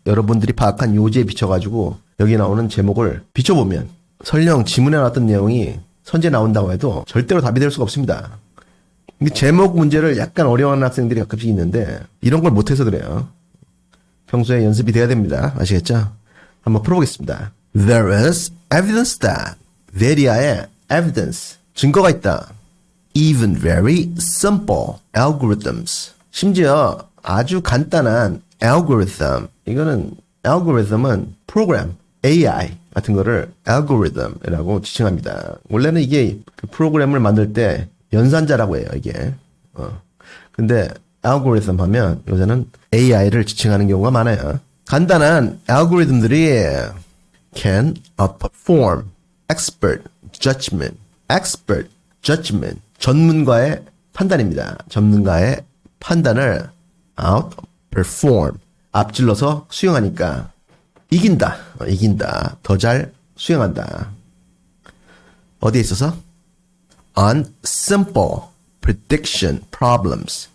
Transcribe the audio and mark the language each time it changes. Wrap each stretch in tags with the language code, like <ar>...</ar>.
<ko>여러분들이 파악한 요지에 비춰가지고 여기 나오는 제목을 비춰보면 설령 지문에 나왔던 내용이 선지에 나온다고 해도 절대로 답이 될 수가 없습니다. 제목 문제를 약간 어려워하는 학생들이 가끔씩 있는데 이런 걸 못해서 그래요. 평소에 연습이 돼야 됩니다. 아시겠죠? 한번 풀어보겠습니다.</ko> <en>There is evidence that very의 evidence</en> <ko>증거가 있다.</ko> <en>Even very simple algorithms</en> <ko>심지어 아주 간단한 algorithm 이거는 algorithm은 프로그램 AI 같은 거를 algorithm이라고 지칭합니다. 원래는 이게 그 프로그램을 만들 때 연산자라고 해요, 이게. 근데 algorithm 하면 요새는 AI를 지칭하는 경우가 많아요. 간단한 알고리즘들이</ko> <en>can perform expert judgment. expert judgment.</en> <ko>전문가의 판단입니다. 전문가의 판단을 outperform. 앞질러서 수행하니까 이긴다. 더 잘 수행한다. 어디에 있어서?</ko> <en>On simple prediction problems.</en>